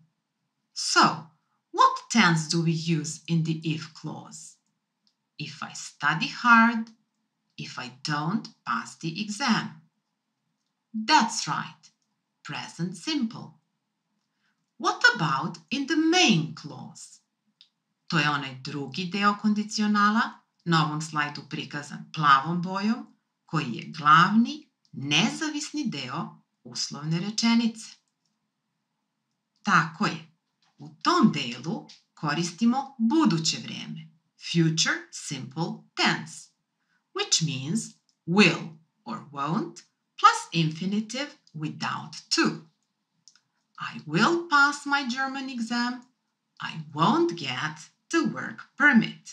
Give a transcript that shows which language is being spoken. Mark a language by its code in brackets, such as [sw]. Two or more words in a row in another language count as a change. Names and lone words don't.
[en] So, what tense do we use in the if clause? If I study hard, if I don't pass the exam. That's right, present simple. What about in the main clause? [sr] To je onaj drugi deo kondicionala, na ovom slajdu prikazan plavom bojom, koji je glavni, nezavisni deo uslovne rečenice. Tako je, u tom delu koristimo buduće vrijeme, [en] future simple tense, which means will or won't plus infinitive without to. I will pass my German exam. I won't get the work permit.